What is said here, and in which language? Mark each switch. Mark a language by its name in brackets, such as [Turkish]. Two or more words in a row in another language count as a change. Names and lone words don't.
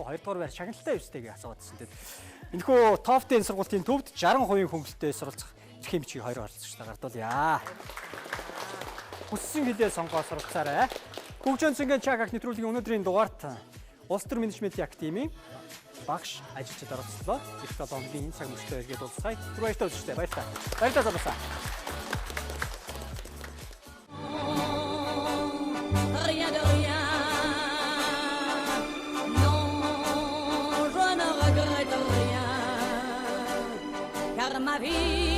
[Mongolian] 2 дугаар байр шагналтай юустэй гэж асууадсэн тэгээд энэхүү Тофтын сургалтын төвд 60% хөнгөлөлтөд суралцах эрхийн бичгийг 2 оролцогчтой гардуулъя. Хүссэн хэлээ сонгоод суралцаарай. Хөгжөөн цэнгийн Чакаг нэвтрүүлгийн өнөөдрийн дугаарт Улс төр менежментийн академийн багш ажилчид оролцлоо. Их 7 хоногийн энэ цаг мөчтөө иргэд уулзъя. Түр баяртай үзэгчтэй баярлалаа. Баярлалаа залуусаа. [French] Rien de rien. Non, je ne regrette rien. Car ma vie